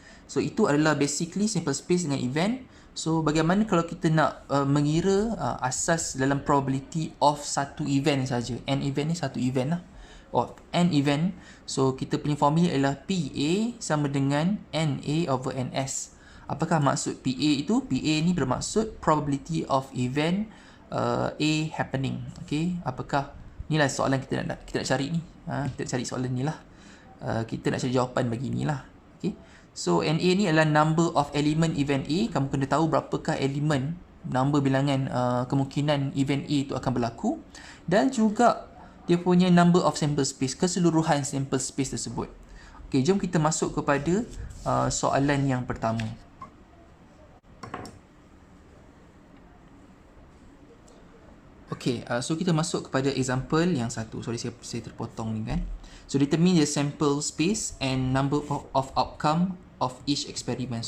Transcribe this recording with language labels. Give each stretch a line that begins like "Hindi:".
Malay: So itu adalah basically sample space dengan event. So bagaimana kalau kita nak mengira asas dalam probability of satu event saja. N event ni satu event lah. N event. So kita punya formula adalah PA sama dengan NA over NS. Apakah maksud PA itu? PA ni bermaksud
English: probability of event A happening.
Malay: Okay, apakah, inilah soalan kita nak cari ni. Kita nak cari soalan ni lah. Kita nak cari jawapan bagi ni lah. Okay. So NA ni adalah
English: number of element event A.
Malay: Kamu kena tahu berapakah elemen, number bilangan kemungkinan event A itu akan berlaku, dan juga dia punya number of sample space, keseluruhan sample space tersebut. Okey, jom kita masuk kepada soalan yang pertama. Okey, so kita masuk kepada example yang satu. Sorry, saya terpotong ni kan.
English: So determine the sample space and number of outcome of each experiment.